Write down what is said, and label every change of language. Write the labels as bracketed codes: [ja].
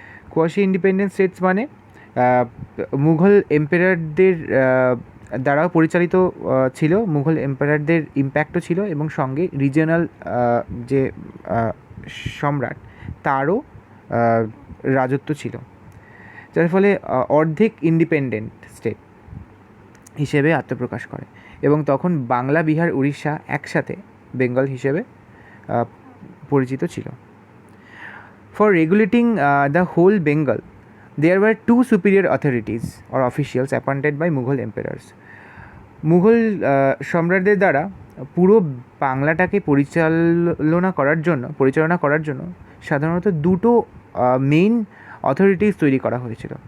[bn] কোয়াশি independent states মানে মুঘল এম্পায়ারদের দ্বারাও পরিচালিত ছিল, মুঘল এম্পায়ারদের ইম্প্যাক্টও ছিল এবং সঙ্গে রিজিয়নাল যে সম্রাট তারও রাজত্ব ছিল, যার ফলে অর্ধেক ইন্ডিপেন্ডেন্ট স্টেট হিসেবে আত্মপ্রকাশ করে এবং তখন বাংলা, বিহার, উড়িষ্যা একসাথে বেঙ্গল হিসেবে পরিচিত ছিল। [en] For regulating the whole Bengal there were 2 superior authorities or officials appointed by Mughal emperors. [bn] Mughal সম্রাটদের দ্বারা পুরো বাংলাটাকে পরিচালনা করার জন্য সাধারণত দুটো মেইন অথরিটিস তৈরি করা হয়েছিল।